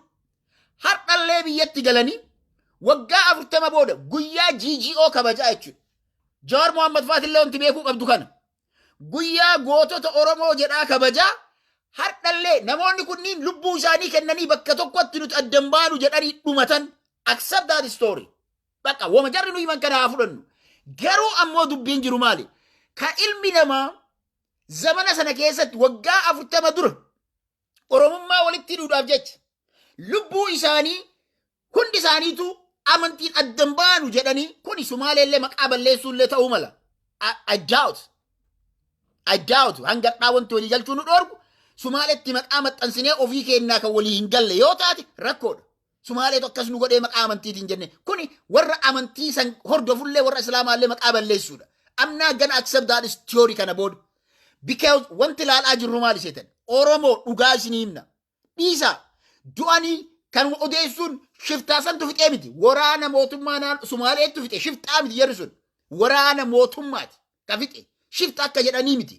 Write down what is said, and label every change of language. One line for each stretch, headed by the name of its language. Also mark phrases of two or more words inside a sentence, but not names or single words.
Oromo: Har'allee biyyatti galanii waggaa 40 booda guyyaa GGO kabajaa jechuudha. Jawaar Mohaammed Faatillee wanti beekuu qabdu kana. Guyyaa gootota Oromoo jedhaa kabajaa har'allee namoonni kunniin lubbuu isaanii kennanii bakka tokkotti nuti addan baanu jedhanii dhumatan.
English: Accept that story.
Oromo: Bakka wama jarri nuyi man kana haa fudhannu. Garuu ammoo dubbiin jiru maali? Ka ilmi namaa zamana sana keessatti waggaa 40 dura Oromummaa walitti hidhuudhaaf jecha lubbuu isaanii hundi isaaniitu amantiin addan baanu jedhanii kuni Sumaaleellee maqaa balleessuullee ta'uu mala.
English: I doubt
Oromo: hangadhaa wanti walii galchuu nu dhoorgu Sumaaleetti maqaa maxxansinee ofii kennaa kan walii hin galle yoo taate rakkoodha. Sumaaleetu akkas nu godhee maqaa amantiitiin jenne kuni warra amantii san hordofullee warra Islaamaallee maqaa balleessuudha.
English: I'm not gonna accept that theory
Oromo: kana booda. Because wanti laalaa jirru maal isheetan Oromoo dhugaa isinii himna. Dhiisa du'anii kan odeessuun shiftaa santu fixee miti. Waraana mootummaa Sumaaleetu fixe shiftaa miti yeroo sun. Waraana mootummaati ka fixe shifta akka jedhanii miti.